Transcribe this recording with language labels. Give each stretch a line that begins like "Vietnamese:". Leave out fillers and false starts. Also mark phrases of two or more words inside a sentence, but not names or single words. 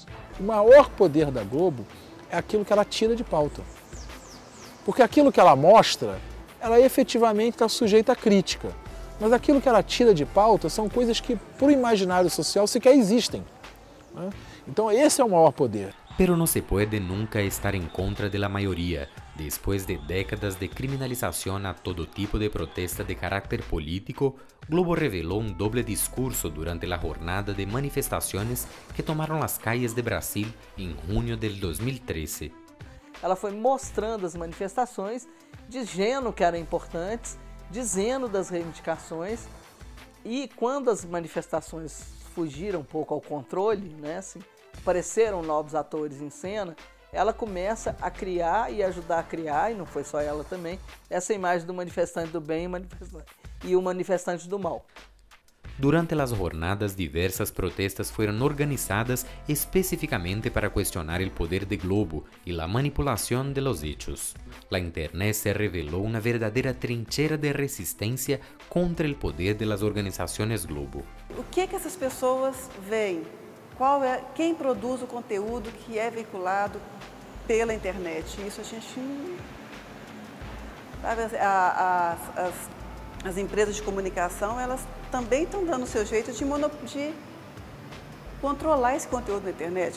Portuguese: O maior poder da Globo é aquilo que ela tira de pauta. Porque aquilo que ela mostra, ela efetivamente está sujeita a crítica. Mas aquilo que ela tira de pauta são coisas que, para o imaginário social, sequer existem, né? Então esse é o maior poder.
Spanish: Pero no se puede nunca estar en contra de la mayoría. Después de décadas de criminalización a todo tipo de protesta de carácter político, Globo reveló un doble discurso durante la jornada de manifestaciones que tomaron las calles de Brasil en junio del 2013.
Portuguese: Ela foi mostrando as manifestações, dizendo que eram importantes, dizendo das reivindicações, e quando as manifestações fugiram um pouco ao controle, né, assim, apareceram novos atores em cena, ela começa a criar e ajudar a criar, e não foi só ela também, essa imagem do manifestante do bem e o manifestante do mal.
Spanish: Durante las jornadas, diversas protestas fueron organizadas específicamente para cuestionar el poder de Globo y la manipulación de los hechos. La Internet se reveló una verdadera trinchera de resistencia contra el poder de las organizaciones Globo.
Portuguese: O que essas pessoas veem? Quem produz o conteúdo que é veiculado pela internet? Isso a gente sabe, as empresas de comunicação, elas também estão dando o seu jeito de controlar esse conteúdo na internet.